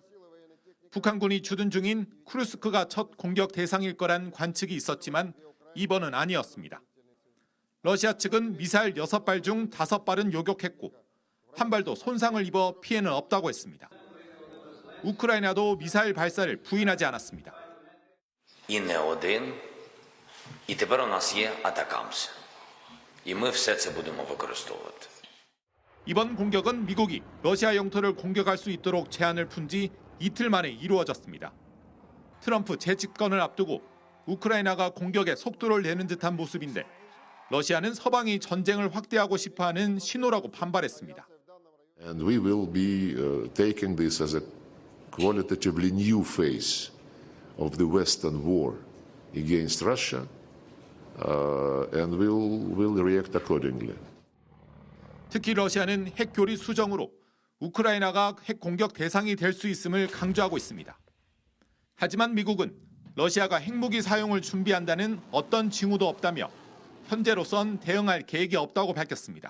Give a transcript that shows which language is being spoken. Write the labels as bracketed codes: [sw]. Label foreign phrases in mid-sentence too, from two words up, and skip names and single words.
[ko] 북한군이 주둔 중인 쿠르스크가 첫 공격 대상일 거란 관측이 있었지만 이번은 아니었습니다. 러시아 측은 미사일 6발 중 5발은 요격했고 한 발도 손상을 입어 피해는 없다고 했습니다. 우크라이나도 미사일 발사를 부인하지 않았습니다. [uk] І не один, і тепер у нас є атакамс. І ми все це будемо використовувати. [ko] 이번 공격은 미국이 러시아 영토를 공격할 수 있도록 제한을 푼 지 이틀 만에 이루어졌습니다. 트럼프 재집권을 앞두고 우크라이나가 공격에 속도를 내는 듯한 모습인데 러시아는 서방이 전쟁을 확대하고 싶어하는 신호라고 반발했습니다. [en] And we will be taking this as a qualitatively new phase of the Western war against Russia, and we'll react accordingly. [ko] 특히 러시아는 핵 교리 수정으로 우크라이나가 핵 공격 대상이 될 수 있음을 강조하고 있습니다. 하지만 미국은 러시아가 핵무기 사용을 준비한다는 어떤 징후도 없다며 현재로선 대응할 계획이 없다고 밝혔습니다.